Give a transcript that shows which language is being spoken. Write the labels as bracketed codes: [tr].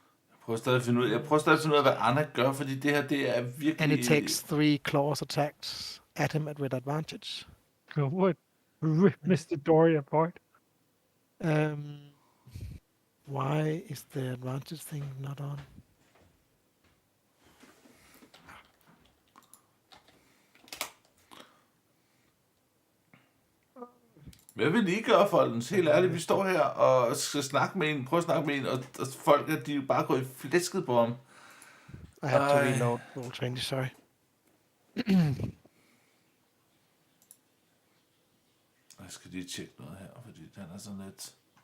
[da] Jeg prøver stadig at finde ud af, hvad Anna gør, fordi det her, det er virkelig... [en] And it takes 3 claws attacks at him with advantage. So what? Rip Mr. Dory apart. Why is the advantage thing not on? [da] Hvad vil I gøre, folkens? Helt ærligt, vi står her og skal snakke med en, prøve at snakke med en, og folk, de er bare gået i flæsket på ham. [en] I have to reload roll 20, sorry. [da] Jeg skal lige tjekke noget her, fordi den er sådan lidt...